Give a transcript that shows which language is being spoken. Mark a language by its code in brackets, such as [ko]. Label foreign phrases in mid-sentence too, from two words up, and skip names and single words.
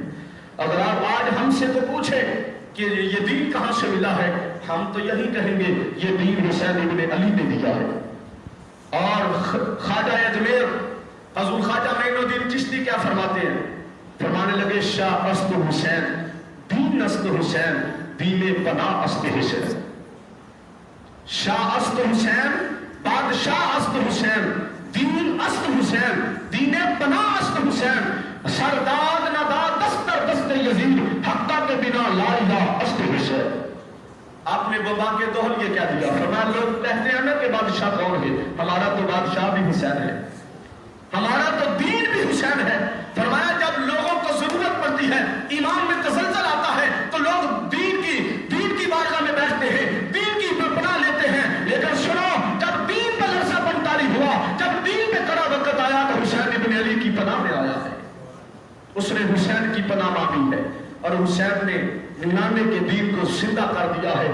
[ur] اگر آپ آج ہم سے تو پوچھیں کہ یہ دین کہاں سے ملا ہے، ہم تو یہی کہیں گے یہ دین حسین ابن علی نے دیا ہے۔ اور خواجہ اجمیر حضور خواجہ معین الدین چشتی کیا فرماتے ہیں؟ فرمانے لگے [fa] شاہ است حسین دین است حسین دین پناہ است حسین، شاہ است حسین بادشاہ است حسین دین است حسین دین پناہ است حسین، سرداد نداد دستر دست یزید حقہ کے بنا لا الہ است حسین۔ [ur] آپ نے وبا کے دوہل یہ کیا دیا؟ فرمایا لوگ کہتے ہیں نا کہ بادشاہ کون ہے، ہمارا تو بادشاہ بھی حسین ہے، ہمارا تو دین بھی حسین ہے۔ فرمایا جب لوگوں کو ضرورت پڑتی ہے، ایمان میں تزلزل آتا ہے، تو لوگ دین کی بارگاہ میں بیٹھتے ہیں، دین کی پناہ لیتے ہیں، لیکن سنو جب دین پہ لرزہ بمطاری ہوا، جب دین پہ کڑا وقت آیا تو حسین ابن علی کی پناہ میں آیا ہے، اس نے حسین کی پناہ مانگی ہے، اور حسین نے ننانوے کے دین کو زندہ کر دیا ہے۔